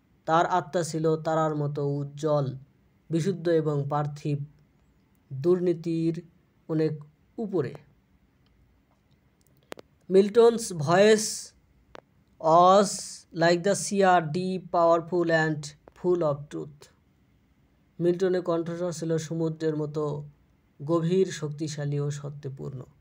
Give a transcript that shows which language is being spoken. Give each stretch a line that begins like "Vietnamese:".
Bangla: তার আত্মা ছিল তারার মতো উজ্জ্বল, বিশুদ্ধ এবং পার্থিব দুর্নীতির অনেক উপরে।
English: Milton's voice was like the sea are deep, powerful and full of truth.
Bangla: মিল্টনের কণ্ঠস্বর ছিল সমুদ্রের মতো গভীর, শক্তিশালী ও সত্যপূর্ণ।